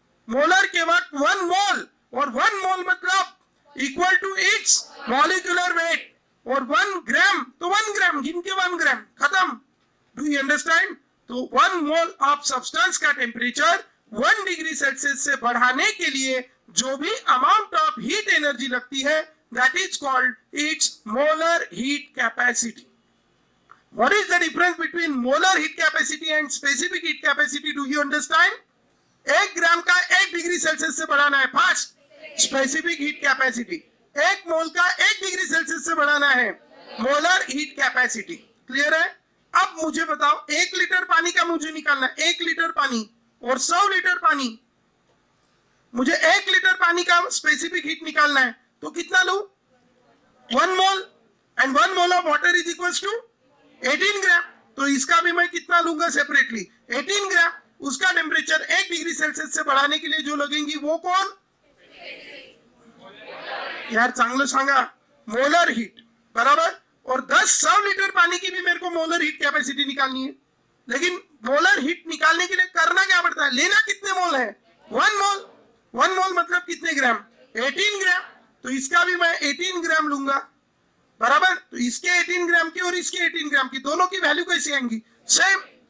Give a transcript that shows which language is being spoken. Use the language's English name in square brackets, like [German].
[Hindi] Molar के वक्त 1 मोल, और 1 मोल मतलब equal to it's molecular weight, और 1 ग्राम तो 1 ग्राम, गिन के 1 ग्राम, खत्म। [English] Do you understand? [Hindi] तो 1 मोल ऑफ सब्सटेंस का टेम्परेचर 1 डिग्री सेल्सियस से बढ़ाने के लिए जो भी अमाउंट ऑफ हीट एनर्जी लगती है, [English] that is called its molar heat capacity. What is the difference between molar heat capacity and specific heat capacity? Do you understand? [Hindi] 1 ग्राम का 1 डिग्री सेल्सियस से बढ़ाना है, फर्स्ट स्पेसिफिक हीट कैपेसिटी। 1 मोल का 1 degree Celsius से बढ़ाना है, मोलर हीट कैपेसिटी। क्लियर है? अब मुझे बताओ, 1 लीटर पानी का मुझे निकालना है, 1 लीटर पानी और 100 लीटर पानी, मुझे 1 लीटर पानी का स्पेसिफिक हीट निकालना है, तो कितना लूं? [English] 1 mole, and 1 mole of water is equal to 18 gram. [Hindi] तो इसका भी मैं कितना लूंगा सेपरेटली? 18 ग्राम। उसका टेम्परेचर 1 डिग्री सेल्सियस से बढ़ाने के लिए जो लगेंगी वो कौन? [Marathi] यार चांगलं सांगा, मोलर हीट, बराबर। [Hindi] और 100 लीटर पानी की भी मेरे को मोलर हीट कैपेसिटी निकालनी है, लेकिन मोलर हीट निकालने के लिए करना क्या पड़ता है? लेना कितने मोल है? 1 मोल। 1 मोल मतलब कितने ग्राम? 18 ग्राम। तो इसका भी मैं 18 ग्राम लूंगा, बराबर। तो इसके 18 ग्राम की और इसके 18 ग्राम की, दोनों की वैल्यू कैसी आएंगी? सेम।